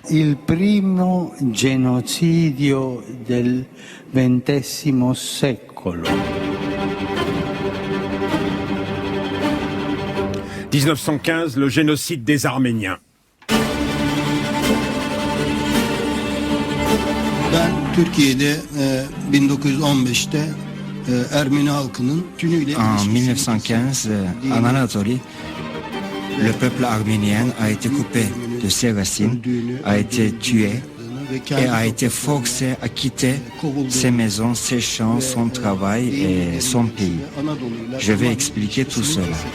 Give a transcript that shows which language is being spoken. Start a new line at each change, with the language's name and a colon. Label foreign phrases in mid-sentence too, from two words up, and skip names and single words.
Italian: Il primo genocidio del XX secolo. 1915,
French: le génocide des Arméniens.
Turkish: Ben Türkiye'de 1915'te Ermeni halkının tümüyle...
French: En 1915, en Anatolie, le peuple arménien a été coupé de ses racines, a été tué et a été forcé à quitter ses maisons, ses champs, son travail et son pays. Je vais expliquer tout cela.